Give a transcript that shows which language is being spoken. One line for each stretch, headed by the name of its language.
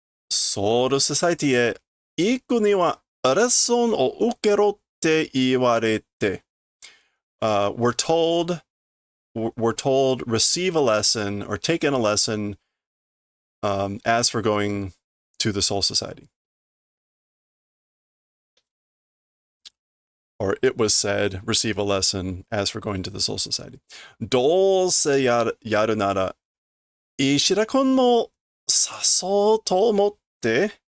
Japanese: Soul Society へ行くにはレッスンを受けろって言われて。
English: We're told receive a lesson or take in a lesson as for going to the Soul Society. Or it was said, receive a lesson as for going to the Soul Society.
Japanese: どうせやるなら、石田君も誘おうと思って。